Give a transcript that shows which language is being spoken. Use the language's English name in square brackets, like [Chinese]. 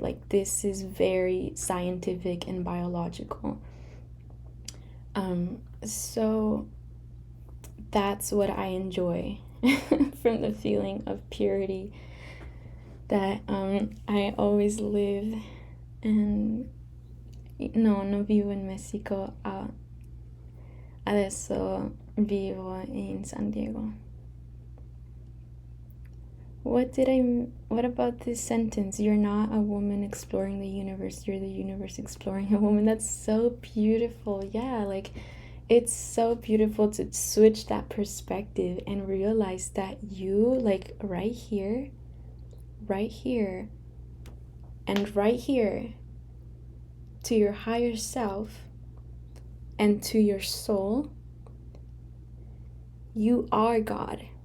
[English] Like this is very scientific and biological. So that's what I enjoy from the feeling of purity that I always live. And [Italian] non vivo in Messico, adesso vivo in San Diego. [English] What about this sentence? You're not a woman exploring the universe, you're the universe exploring a woman. That's so beautiful. Yeah, like it's so beautiful to switch that perspective and realize that you, like right here, and right here, to your higher self and to your soul, you are God.